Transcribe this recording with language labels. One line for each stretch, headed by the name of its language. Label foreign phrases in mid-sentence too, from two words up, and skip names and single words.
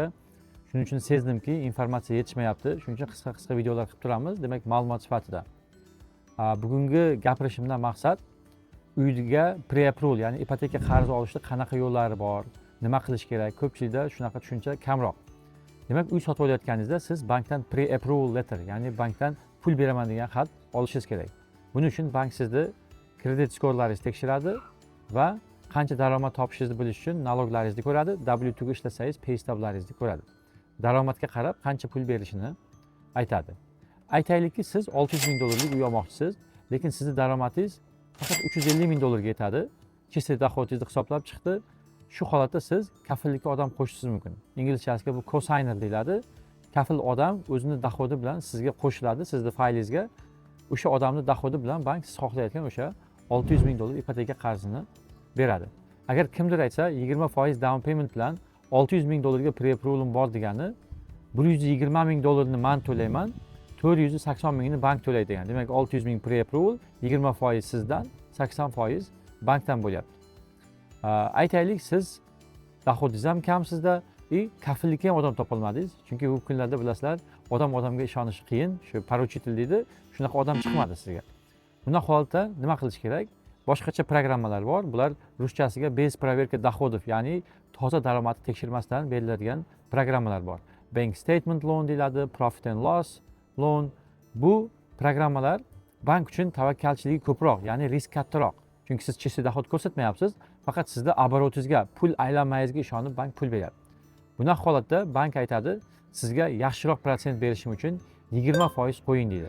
Uzbek: Shuning uchun sezdimki, informatsiya yetishmayapti. Shuning uchun qisqa videolar qilib turamiz, demak ma'lumot sifatida. Bugungi gapirishimdan maqsad uyga pre-approval, ya'ni ipoteka qarzi olishda qanaqa yo'llari bor, nima qilish kerak, ko'pchilikda shunaqa tushuncha kamroq. Demak, uy sotib olayotganingizda siz bankdan
English: pre-approval letter,
Uzbek: ya'ni bankdan pul beraman degan xat olishingiz kerak. Buning uchun bank sizni kredit skorlaringizni tekshiradi va qancha daromad topishingizni bilish uchun naloglaringizni ko'radi, W2 ga ishlasangiz
English: pay stublaringizni
Uzbek: ko'radi. Daromadga qarab qancha pul berishini aytadi. Aytaylikki, siz 600 ming dollarlik uy olmoqchisiz, lekin sizni daromadingiz faqat 350 ming dollarga yetadi.
Russian: чисто доходингизни
Uzbek: hisoblab chiqdi. Shu holatda siz kafillikka odam qo'shishingiz mumkin. Inglizchasiga bu cosigner deyiladi. Kafil odam o'zini dohodi bilan sizga qo'shiladi, sizni faylingizga. O'sha odamning dohodi bilan bank siz xohlayotgan o'sha 600 ming dollar ipoteka qarzini beradi. Agar kimdir aytsa 20%
English: down payment
Uzbek: bilan 600 ming dollarga pre-approval'im bor degani, 120 ming dollarni men to'layman, 480 mingni bank to'laydi degan. Demak 600 ming pre-approval, 20% sizdan, 80% bankdan bo'lyapti. Aytaylik, siz dohodingiz ham kam sizda, kafillikka ham odam topolmadingiz. Chunki bu kunlarda bilasizlar, odamga ishonish qiyin, shu поручитель deydi, shunaqa odam chiqmadi sizga. Bunday holatda nima qilish kerak? Boshqacha programmalar bor. Bular ruschasiga
Russian: без проверки доходов,
Uzbek: ya'ni toza daromadni tekshirmasdan beriladigan programmalar bor.
English: Bank statement loan deyiladi, profit and loss loan.
Uzbek: Bu programmalar bank uchun tavakkalchiligi ko'proq, ya'ni risk kattaroq. Chunki siz
Russian: чисто доход
Uzbek: ko'rsatmayapsiz, faqat sizda оборотingizga, pul aylanmayingizga ishonib bank pul beradi. Bunday holatda bank aytadi, sizga yaxshiroq protsent berishim uchun 20% qo'ying deydi.